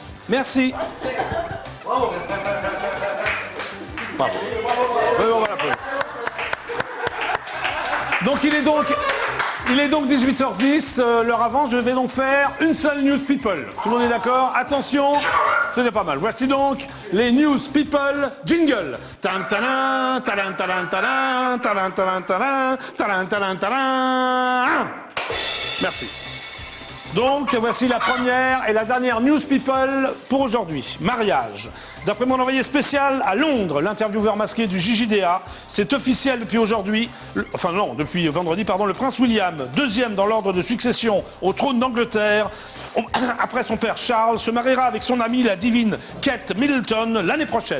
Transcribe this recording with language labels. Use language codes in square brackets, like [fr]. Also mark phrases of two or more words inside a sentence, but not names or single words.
[fr] Merci. Bravo. Oui, on va l'applaudir. Donc il est donc 18h10, l'heure avant, je vais donc faire une seule News People. Tout le monde est d'accord? Attention, c'est déjà pas mal. Voici donc les News People jingle. Tan talan, talan talan talan, talan talan talan, talan talan talan. Merci. Donc, voici la première et la dernière News People pour aujourd'hui. Mariage. D'après mon envoyé spécial à Londres, l'intervieweur masqué du JJDA, c'est officiel depuis aujourd'hui, depuis vendredi, le prince William, deuxième dans l'ordre de succession au trône d'Angleterre, après son père Charles, se mariera avec son amie la divine Kate Middleton l'année prochaine.